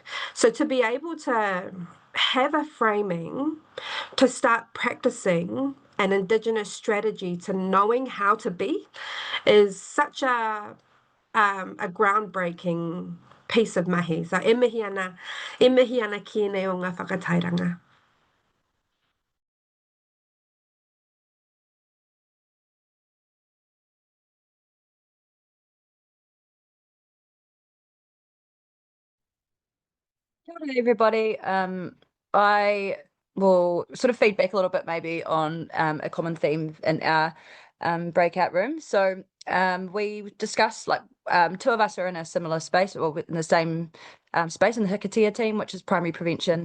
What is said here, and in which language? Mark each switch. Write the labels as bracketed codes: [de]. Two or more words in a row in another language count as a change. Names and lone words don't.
[en] So to be able to have a framing to start practicing an Indigenous strategy to knowing how to be is such a groundbreaking piece of mahi. [mi] So e mihi ana ki nei o ngā whakatairanga. Kia ora, [en] everybody. I will sort of feedback a little bit maybe on a common theme in our breakout room. So we discussed, like, two of us are in a similar space, or in the same space in the Hikatia team, which is primary prevention.